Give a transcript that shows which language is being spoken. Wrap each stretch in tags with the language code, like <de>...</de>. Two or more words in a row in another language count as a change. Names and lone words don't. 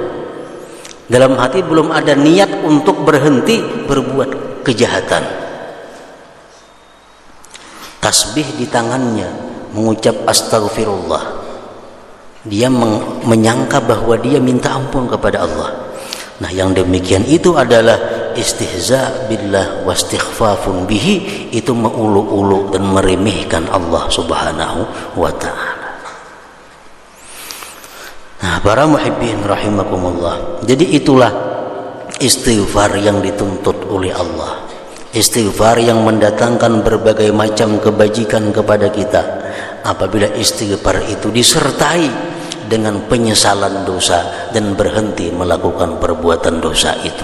<id>Dalam hati belum ada niat untuk berhenti berbuat kejahatan. Tasbih di tangannya, mengucap astaghfirullah. Dia menyangka bahwa dia minta ampun kepada Allah. Nah, yang demikian itu adalah</id> <ar>استهزاء بالله واستخفاف به,</ar> <id>itu mengulu-ulu dan meremehkan Allah</id> <ar>سبحانه وتعالى.</ar> <id>Nah, para</id> <ar>محبين رحمكم الله,</ar> <id>jadi itulah istighfar yang dituntut oleh Allah. Istighfar yang mendatangkan berbagai macam kebajikan kepada kita apabila istighfar itu disertai dengan penyesalan dosa dan berhenti melakukan perbuatan dosa itu.</id>